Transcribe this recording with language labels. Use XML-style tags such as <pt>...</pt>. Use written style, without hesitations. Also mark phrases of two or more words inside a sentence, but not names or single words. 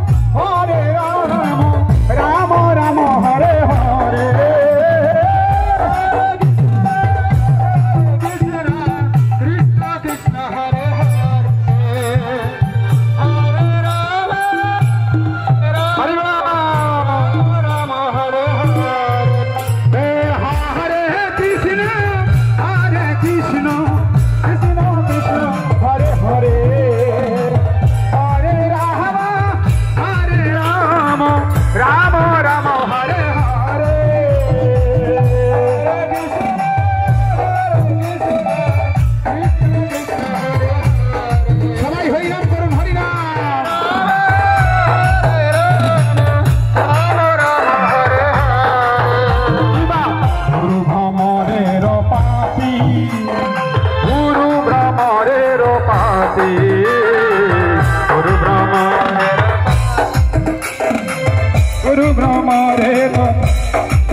<sa>রাম রাম হরে হরে কৃষ্ণ কৃষ্ণ হরে হরে হরে রাম হরে হরে হরে কৃষ্ণ কৃষ্ণ কৃষ্ণ হরে হরে হরে রাম রাম রাম হরে হরে</sa> <bn>সবাই হরি নাম করুন হরি নাম গুরু ভ্রমণের পাপি গুরু ভ্রমণের পাপি গুরু ভ্রমণের</bn>